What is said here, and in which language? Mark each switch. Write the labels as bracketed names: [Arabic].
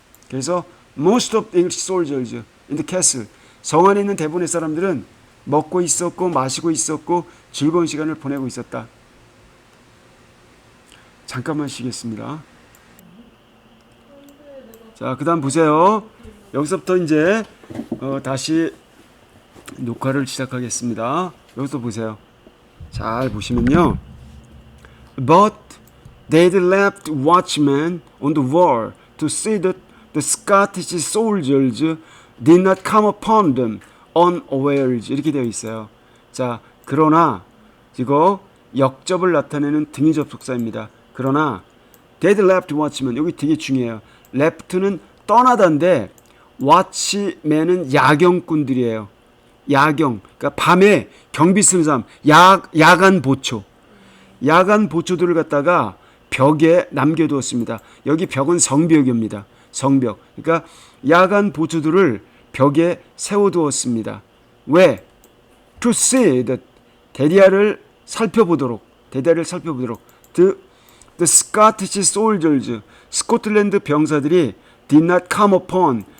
[Korean] 그래서 [English] most of the English soldiers in the castle, [Korean] 성 안에 있는 대부분의 사람들은 먹고 있었고 마시고 있었고 즐거운 시간을 보내고 있었다. 잠깐만 쉬겠습니다. 자, 그 다음 보세요. 여기서부터 이제 다시 녹화를 시작하겠습니다. 여기서 보세요. 잘 보시면요. [English] But they'd left watchmen on the wall to see that the Scottish soldiers did not come upon them unawares. [Korean] 이렇게 되어 있어요. 자, 그러나 이거 역접을 나타내는 등위 접속사입니다. 그러나 [English] they'd left watchmen, [Korean] 여기 되게 중요해요. left는 떠나다인데 watchmen은 야경꾼들이에요. 야경, 그러니까 밤에 경비 쓰는 사람, 야간 보초. 야간 보초들을 갖다가 벽에 남겨두었습니다. 여기 벽은 성벽입니다. 성벽. 그러니까 야간 보초들을 벽에 세워두었습니다. 왜? To see that 대리아를 살펴보도록. [English] The Scottish soldiers, [Korean] 스코틀랜드 병사들이 [English] did not come upon.